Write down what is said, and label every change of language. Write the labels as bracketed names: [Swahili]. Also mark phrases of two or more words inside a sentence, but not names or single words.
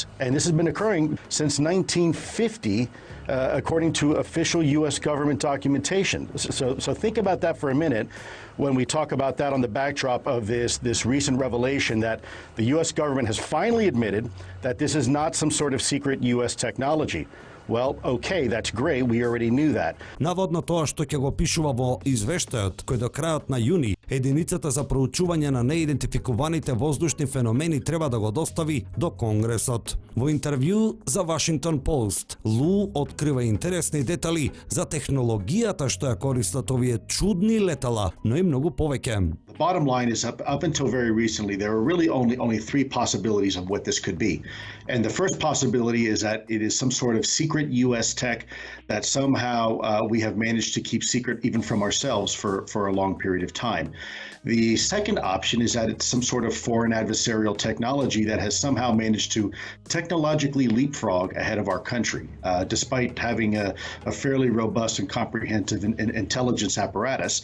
[English] And this has been occurring since 1950, according to official U.S. government documentation. So think about that for a minute when we talk about that on the backdrop of this recent revelation that the U.S. government has finally admitted that this is not some sort of secret U.S. technology. Well, okay, that's great. We already knew that. [Macedonian] Наводно тоа што ќе го пишува во извештајот, кој до крајот на јуни единицата за проучување на неидентификуваните воздушни феномени треба да го достави до Конгресот. Во интервју за Washington Post, Лу открива интересни детали за технологијата што ја користат овие чудни летала, но и многу повеќе. [English] The bottom line is up until very recently, there were really only three possibilities of what this could be. And the first possibility is that it is some sort of secret U.S. tech that somehow we have managed to keep secret even from ourselves for a long period of time. The second option is that it's some sort of foreign adversarial technology that has somehow managed to technologically leapfrog ahead of our country, despite having a fairly robust and comprehensive intelligence apparatus.